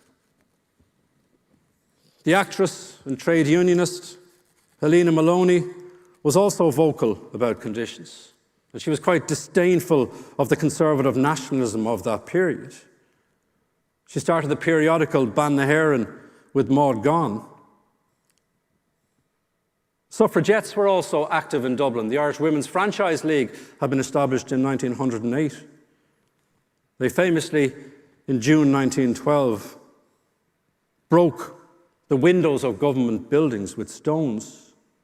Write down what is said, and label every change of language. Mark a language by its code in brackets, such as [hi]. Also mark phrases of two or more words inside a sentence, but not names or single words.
[en] The actress and trade unionist Helena Maloney was also vocal about conditions. And she was quite disdainful of the conservative nationalism of that period. She started the periodical Ban na hÉireann with Maud Gonne. Suffragettes were also active in Dublin. The Irish Women's Franchise League had been established in 1908. They famously, in June 1912, broke the windows of government buildings with stones.